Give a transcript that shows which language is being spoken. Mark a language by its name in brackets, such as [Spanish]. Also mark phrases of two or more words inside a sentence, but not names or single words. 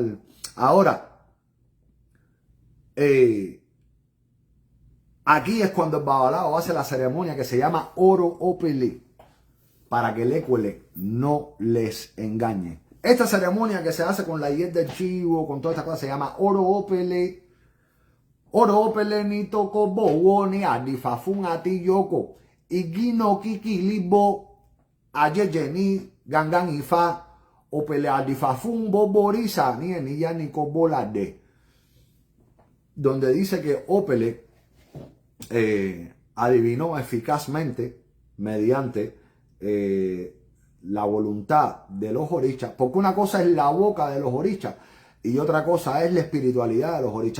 [Spanish] Ahora, aquí es cuando el babalao hace la ceremonia que se llama Oro Opele, para que el Ecuele no les engañe. Esta ceremonia que se hace con la hiel del chivo, con toda esta cosa, se llama Oro Opele. [Yoruba] Oro Opele ni toko bowo ni adifafun ati yoko. Igino kiki libo ayeye ni gangan ifa Opele adifa fun boborisa ni ya ni kobolade, [Spanish] donde dice que Opele adivinó eficazmente mediante la voluntad de los orichas, porque una cosa es la boca de los orichas y otra cosa es la espiritualidad de los orichas.